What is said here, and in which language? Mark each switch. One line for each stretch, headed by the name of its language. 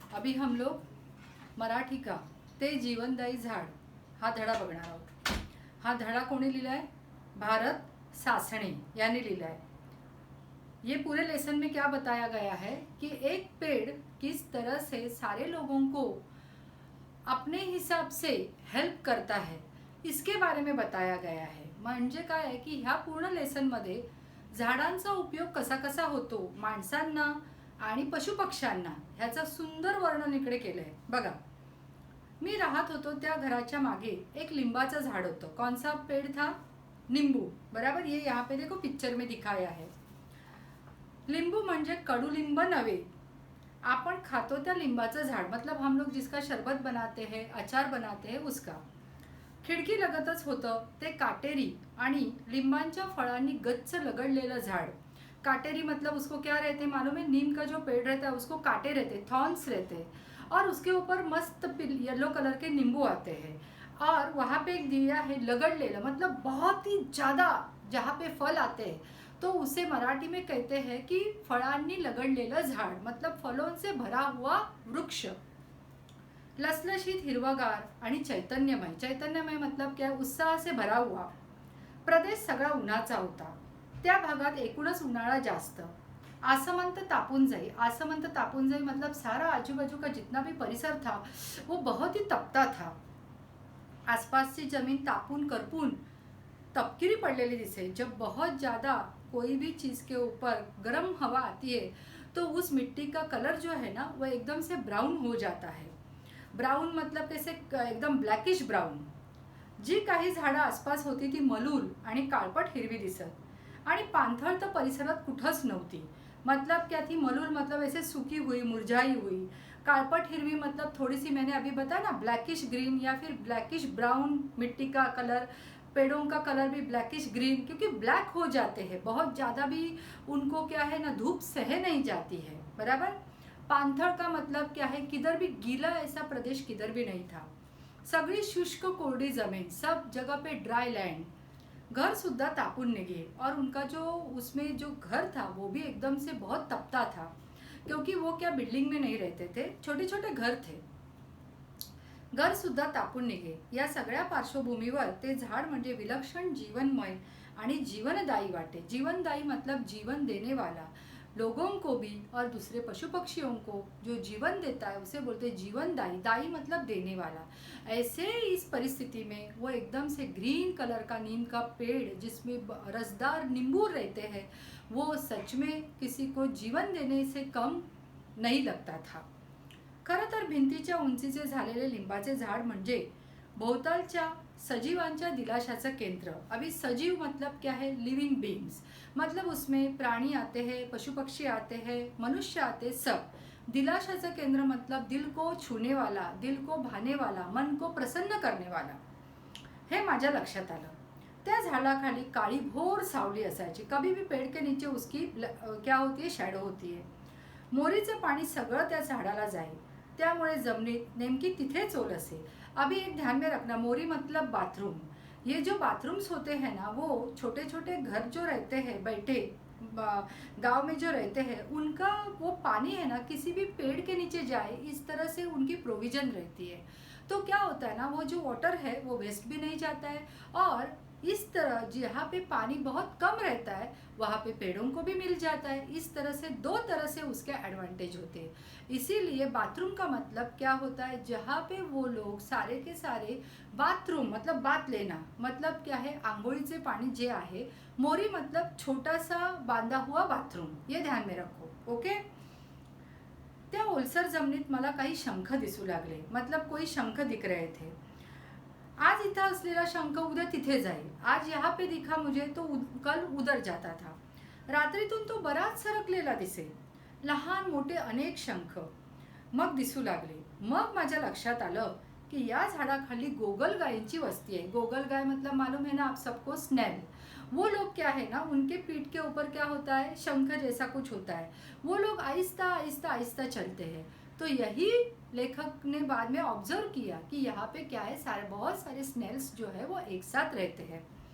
Hindi: अभी हम लोग
Marathi: मराठी का ते जीवनदायी झाड हा धडा बघणार आहोत. हा धडा कोणी लिहिलाय? भारत सासणे याने लिहिलाय.
Hindi: ये पूरे लेसन में क्या बताया गया है कि एक पेड़ किस तरह से सारे लोगों को अपने हिसाब से हेल्प करता है इसके बारे में बताया गया है.
Marathi: म्हणजे काय आहे की ह्या पूर्ण लेसनमध्ये झाडांचा उपयोग कसा कसा होतो माणसांना आणि पशुपक्ष्यांना ह्याचं सुंदर वर्णन इकडे केलंय. बघा, मी राहत होतो त्या घराच्या मागे एक लिंबाचं झाड होतं.
Hindi: कौन सा पेड़ था? नींबू. बराबर. ये यहाँ पे देखो पिक्चर में दिखाया है.
Marathi: लिंबू म्हणजे कडुलिंब नव्हे. आपण खातो त्या लिंबाचं झाड,
Hindi: मतलब हम लोग जिसका शरबत बनाते हैं, अचार बनाते हैं उसका.
Marathi: खिडकी लगतच होतं ते काटेरी आणि लिंबांच्या फळांनी गच्च लगडलेलं झाड.
Hindi: काटेरी मतलब उसको क्या रहते मालूम है? नीम का जो पेड़ रहता है उसको काटे रहते, थॉर्न्स रहते, और उसके ऊपर मस्त येलो कलर के नींबू आते हैं. और वहाँ पे एक दिया है लगड़लेला, मतलब बहुत ही ज़्यादा जहाँ पे फल आते हैं तो उसे मराठी में कहते हैं कि
Marathi: फळांनी लगड़लेलं झाड,
Hindi: मतलब फलों से भरा हुआ वृक्ष.
Marathi: लसलशीत हिरवागार आणि चैतन्यमय.
Hindi: चैतन्यमय मतलब क्या? उत्साह से भरा हुआ.
Marathi: प्रदेश सगळा उन्हाचा होता. त्या भागात एकूणच उन्हाळा जास्त. आसमंत तापून जाई. आसमंत तापून जाई
Hindi: मतलब सारा आजू बाजू का जितना भी परिसर था वो बहुत ही तपता था.
Marathi: आसपास की जमीन तापून करपून तपकिरी पड़लेली दिसे.
Hindi: जब बहुत ज़्यादा कोई भी चीज़ के ऊपर गर्म हवा आती है तो उस मिट्टी का कलर जो है ना वह एकदम से ब्राउन हो जाता है. ब्राउन मतलब कैसे? एकदम ब्लॅकिश ब्राउन.
Marathi: जी काही झाडं आसपास होती ती मलूल आणि काळपट हिरवी दिसत आणि पाणथळ तर परिसरात कुठंच नव्हती.
Hindi: मतलब क्या थी? मलूल मतलब ऐसे सूखी हुई, मुरझाई हुई. काळपट हिरवी मतलब थोड़ी सी, मैंने अभी बताया ना, ब्लैकिश ग्रीन या फिर ब्लैकिश ब्राउन. मिट्टी का कलर, पेड़ों का कलर भी ब्लैकिश ग्रीन, क्योंकि ब्लैक हो जाते हैं. बहुत ज़्यादा भी उनको क्या है ना, धूप सह नहीं जाती है. बराबर. पाणथळ का मतलब क्या है? किधर भी गीला ऐसा प्रदेश किधर भी नहीं था.
Marathi: सगळी शुष्क कोरडी जमीन,
Hindi: सब जगह पे ड्राई लैंड.
Marathi: घर सुद्धा तापून निगे,
Hindi: और उनका जो उसमें जो घर था वो भी एकदम से बहुत तपता था, क्योंकि वो क्या बिल्डिंग में नहीं रहते थे, छोटे छोटे घर थे.
Marathi: घर सुद्धा तापून निघे. या सगळ्या पार्श्वभूमीवर ते झाड म्हणजे विलक्षण जीवनमय आणि जीवनदायी वाटे.
Hindi: जीवनदायी मतलब जीवन देने वाला, लोगों को भी और दूसरे पशु पक्षियों को जो जीवन देता है उसे बोलते जीवनदायी. दाई मतलब देने वाला. ऐसे इस परिस्थिति में वो एकदम से ग्रीन कलर का नीम का पेड़ जिसमें रसदार नींबू रहते हैं वो सच में किसी को जीवन देने से कम नहीं लगता था.
Marathi: खरं तर भिंतीच्या उंचीचे झालेले लिंबाचे झाड म्हणजे भोवतालच्या सजीवांच्या दिलाशाचं केंद्र.
Hindi: अभी सजीव मतलब क्या है? Living beings. मतलब उसमें प्राणी आते हैं, पशु पक्षी आते हैं, मनुष्य आते, सब. दिलाशाचं केंद्र मतलब दिल को छूने वाला, दिल को भाने वाला, मन को प्रसन्न करने वाला.
Marathi: हे माझ्या लक्षात आलं. त्या झाडाखाली काळी भोर सावली असायची.
Hindi: कभी भी पेड़ के नीचे उसकी क्या होती है? शॅडो होती है.
Marathi: मोरीचं पाणी सगळं त्या झाडाला जाई, त्यामुळे जमिनीत नेमकी तिथेच ओल असे.
Hindi: अभी एक ध्यान में रखना, मोरी मतलब बाथरूम. ये जो बाथरूम्स होते हैं ना, वो छोटे छोटे घर जो रहते हैं बैठे गांव में जो रहते हैं, उनका वो पानी है ना किसी भी पेड़ के नीचे जाए, इस तरह से उनकी प्रोविजन रहती है. तो क्या होता है ना, वो जो वाटर है वो वेस्ट भी नहीं जाता है, और इस तरह जहाँ पे पानी बहुत कम रहता है वहाँ पे पेड़ों को भी मिल जाता है. इस तरह से दो तरह से उसके एडवांटेज होते हैं. इसीलिए बाथरूम का मतलब क्या होता है? जहाँ पे वो लोग सारे के सारे, बाथरूम मतलब बात लेना, मतलब क्या है?
Marathi: आंघोळीचे पाणी जे आहे.
Hindi: मोरी मतलब छोटा सा बांधा हुआ बाथरूम. ये ध्यान में रखो. ओके.
Marathi: त्या ओलसर जमिनीत मला काही शंख दिसू लागले,
Hindi: मतलब कोई शंख दिख रहे थे.
Marathi: आज इथं असलेला शंख उद्या तिथे जाईल.
Hindi: आज यहाँ पे दिखा मुझे तो कल उधर जाता था.
Marathi: रात्रीतून तो बराच सरकलेला दिसे. लहान मोठे अनेक शंख मग दिसू लागले. मग माझ्या लक्षात आलं कि या झाडाखाली गोगलगायींची वस्ती आहे.
Hindi: गोगलगाय मतलब मालूम है ना आप सबको? स्नेल. वो लोग क्या है ना, उनके पीठ के ऊपर क्या होता है? शंख जैसा कुछ होता है. वो लोग आहिस्ता आहिस्ता आहिस्ता चलते हैं. तो यही लेखक ने बाद में ऑब्जर्व किया कि यहाँ पे क्या है, सारे बहुत सारे स्नेल्स जो है वो एक साथ रहते हैं.